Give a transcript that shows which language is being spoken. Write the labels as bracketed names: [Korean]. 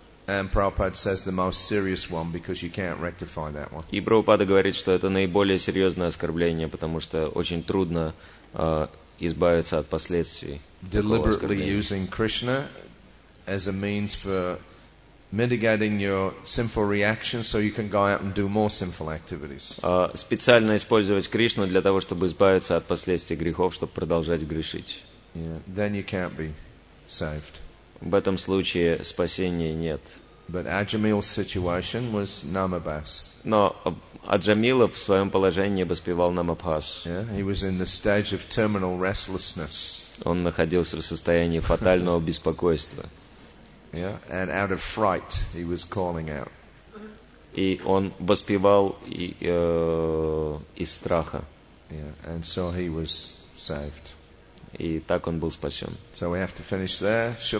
[English] And Prabhupada says the most serious one because you can't rectify that one. [Russian] И Прабхупада говорит, что это наиболее серьезное оскорбление, потому что очень трудно избавиться от последствий. [English] Deliberately using Krishna as a means for mitigating your sinful reactions so you can go out and do more sinful activities. [Russian] Специально использовать Кришну для того, чтобы избавиться от последствий грехов, чтобы продолжать грешить. [English] Yeah, then you can't be saved. [Russian] В этом случае спасения нет. [English] But Ajamil's situation was Namabas. [Russian] Но Аджамила в своем положении воспевал Намабхас. [English] Yeah, he was in the stage of terminal restlessness. [Russian] Он находился в состоянии фатального беспокойства. [English] Yeah, and out of fright he was calling out. [Russian] И он воспевал из страха. [English] Yeah, and so he was saved. [Russian] и так он был спасен. [English] So we have to finish there. Srila